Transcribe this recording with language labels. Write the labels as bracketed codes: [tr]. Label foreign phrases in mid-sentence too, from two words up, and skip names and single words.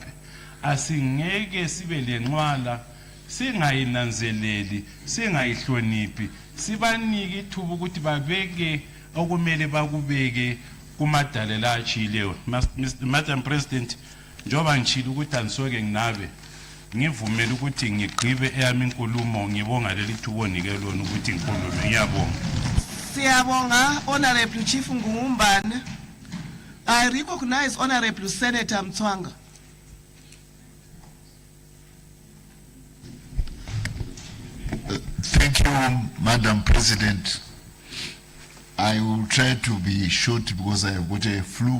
[nd] Asingeke sibe lenqwala singayinanzeleli singayihloniphi sibanike ithuba ukuthi babeke okumele bakubeke kumadala achileyo. [en] Madam President, [nd] njoba ngishilo ukuthi anisoke nginabe ngivumela ukuthi ngigqibe eyami inkulumo ngibonga leli thuba onike lona ukuthi ngikhulume. Ngiyabonga. Siyabonga [en] Honorable Chief [nd] Ngumbane. [en] I recognize Honorable Senator Mtswanga. Thank you, Madam President. I will try to be short because I have got a flu.